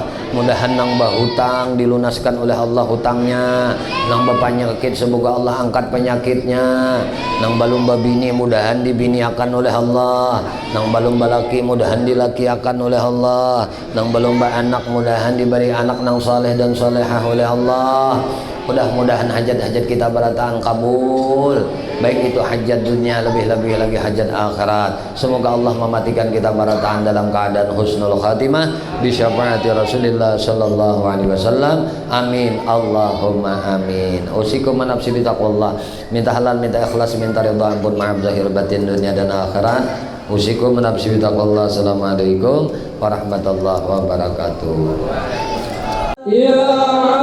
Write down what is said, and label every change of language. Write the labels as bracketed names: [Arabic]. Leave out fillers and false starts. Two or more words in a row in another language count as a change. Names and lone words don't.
[Banjar] Mudahan nang bahutang dilunaskan oleh Allah hutangnya, nang bapanyakit semoga Allah angkat penyakitnya, nang balum babini mudahan dibiniakan oleh Allah, nang balum balaki mudahan dilakiakan oleh Allah, nang balum anak mudahan diberi anak nang saleh dan salehah oleh Allah. Mudah-mudahan hajat-hajat kita berataan kabul, baik itu hajat dunia lebih-lebih lagi hajat akhirat. Semoga Allah mematikan kita berataan dalam keadaan [Arabic] حسن الخاتمة بشفاعة رسول الله صلى الله عليه وسلم. آمين اللهم آمين أوصيكم نفسي بتقوى الله, [Banjar] minta halal, minta ikhlas, minta ridha, ampun maaf zahir batin dunia dan akhirat. [Arabic] أوصيكم نفسي بتقوى الله السلام عليكم ورحمة الله وبركاته. [Banjar] Ya